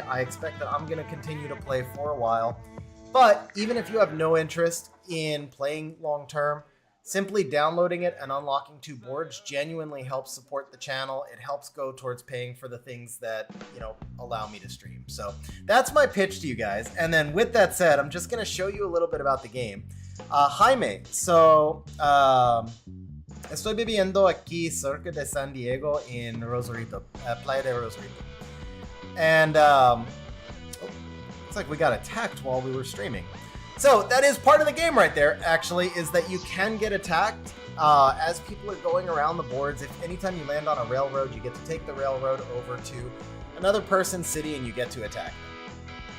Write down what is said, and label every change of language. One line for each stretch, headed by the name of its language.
English: I expect that I'm going to continue to play for a while. But even if you have no interest in playing long term, simply downloading it and unlocking 2 boards genuinely helps support the channel. It helps go towards paying for the things that, you know, allow me to stream. So that's my pitch to you guys. And then with that said, I'm just going to show you a little bit about the game.
Spanish: Jaime,
English: so
Spanish: estoy viviendo aquí cerca de San Diego in Rosarito, Playa de Rosarito.
English: And looks like we got attacked while we were streaming. So that is part of the game right there, actually, is that you can get attacked as people are going around the boards. If anytime you land on a railroad, you get to take the railroad over to another person's city and you get to attack them.